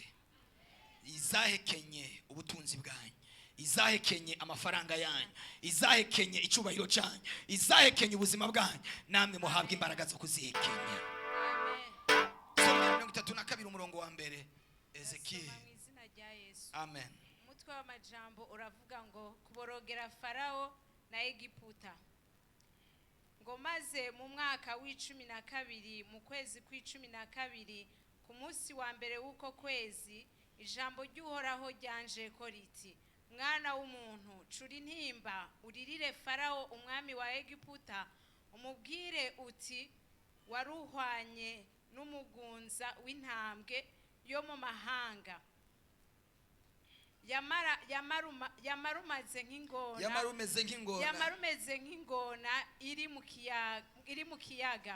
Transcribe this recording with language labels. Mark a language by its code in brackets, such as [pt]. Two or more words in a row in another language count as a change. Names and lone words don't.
[rn] Izahekenye ubutunzi bwanyu, izahekenye amafaranga yanyu, izahekenye icubahiro cyanyu, izahekenye ubuzima bwanyu, namwe muhabwe imbaraga zo kuzihekenya. Amen. 32 umurongo wa mbere. Ezekiyeli. Amen. Umutwe w'amajambo uravuga ngo kuborogera Farao na Egiputa. Ngo maze mu mwaka w'12 mu kwezi kwa12 ku munsi wa mbere w'uko kwezi, ijambo ry'Uhoraho ryanje ko riti: mwana w'umuntu, cura intimba uririre Farao umwami wa Egiputa, umubwire uti waruhwanye n'umugunza w'intambwe yo mu mahanga, yamarumeze nk'ingona iri mu kiyaga.